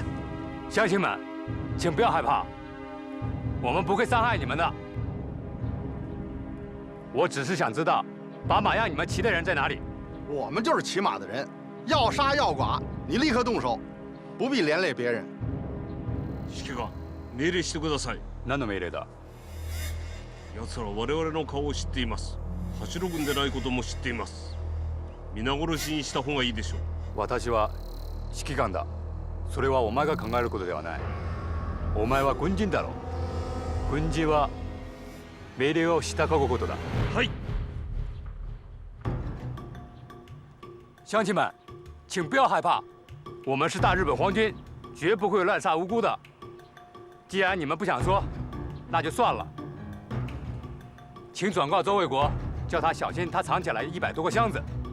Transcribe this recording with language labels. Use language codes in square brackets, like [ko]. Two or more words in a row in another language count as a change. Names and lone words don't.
[zh] 乡亲们，请不要害怕，我们不会伤害你们的。我只是想知道，把马让你们骑的人在哪里。我们就是骑马的人，要杀要剐，你立刻动手，不必连累别人。 [ja] 指揮官、命令してください。何の命令だ？奴ら我々の顔を知っています。走る軍でないことも知っています。皆殺しにした方がいいでしょう。私は指揮官だ。それはお前が考えることではない。お前は軍人だろう。軍人は命令を従うことだ。はい。 [zh] 乡亲们，请不要害怕，我们是大日本皇军，绝不会滥杀无辜的。既然你们不想说，那就算了。请转告周卫国，叫他小心他藏起来100多个箱子。